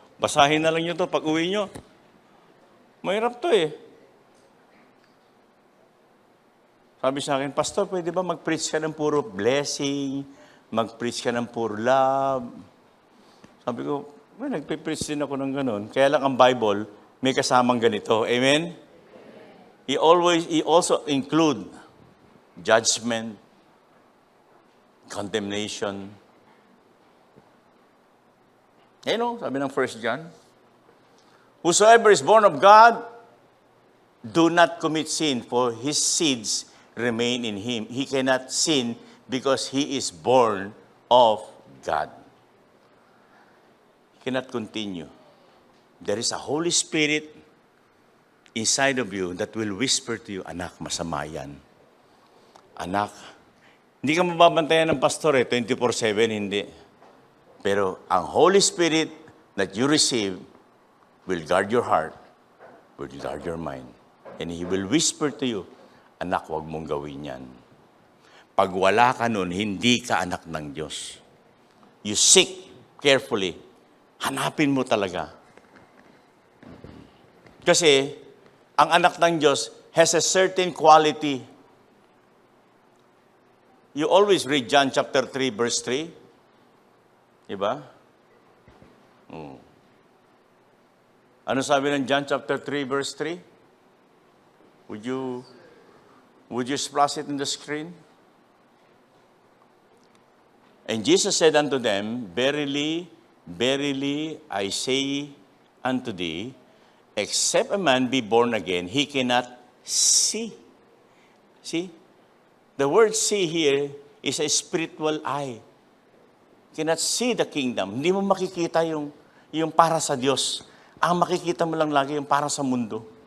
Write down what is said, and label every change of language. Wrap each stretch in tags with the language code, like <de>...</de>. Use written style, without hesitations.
<tl>Basahin na lang nyo to pag uwi nyo. Mahirap to eh. Sabi sa akin, Pastor, pwede ba mag-preach ka ng puro blessing? Mag-preach ka ng puro love? Sabi ko, nagpe-preach din ako ng ganun. Kaya lang ang Bible, may kasamang ganito. Amen?</tl> <en>He also include judgment, condemnation.</en> <tl>Sabi ng</tl> <en>1 John, whosoever is born of God, do not commit sin, for his seeds remain in him. He cannot sin because he is born of God. He cannot continue. There is a Holy Spirit inside of you that will whisper to you,</en> <tl>anak, masama yan. Anak, hindi ka mababantayan ng pastor 24/7, hindi. Pero ang</tl> <en>Holy Spirit that you receive will guard your heart, will guard your mind. And He will whisper to you,</en> <tl>anak, huwag mong gawin yan. Pag wala ka nun, hindi ka anak ng Diyos.</tl> <en>You seek carefully.</en> <tl>Hanapin mo talaga. Kasi, ang anak ng Diyos</tl> <en>has a certain quality. You always read John chapter 3, verse 3.</en> <tl>Diba? Ano sabi ng</tl> <en>John chapter 3, verse 3? Would you Would you splash it in the screen? And Jesus said unto them, Verily, verily, I say unto thee, except a man be born again, he cannot see. See? The word see here is a spiritual eye. Cannot see the kingdom.</en> <tl>Hindi mo makikita yung para sa Diyos. Ang makikita mo lang lagi yung para sa mundo.</tl>